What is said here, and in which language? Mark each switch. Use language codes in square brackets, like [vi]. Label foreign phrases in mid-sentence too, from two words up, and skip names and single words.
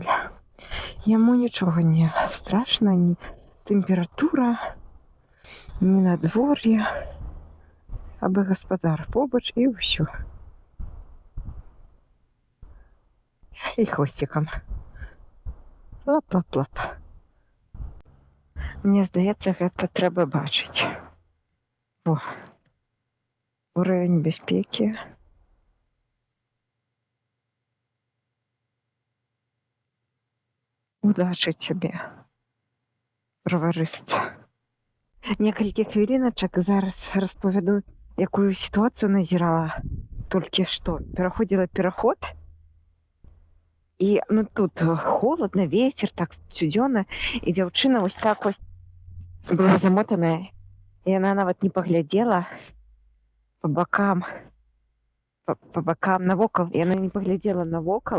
[be] Яму нічога не страшна, ні тэмпература, ні надвор'е, абы гаспадар побач і ўсё. І хвосцікам. Лап-лап-лап. Мне здаецца, гэта трэба бачыць. О, уровень бяспекі. [ru] Удачи тебе, [be] браварыст. Некалькі хвіліначак зараз распавяду, якую сітуацыю назірала толькі што. Пераходзіла пераход, і ну тут [ru] холодно, ветер, [be] так цюдзёна, і дзяўчына вось так вось была замотаная, і яна нават не паглядзела [ru] по бокам [be] навокал, і яна не паглядзела навокал.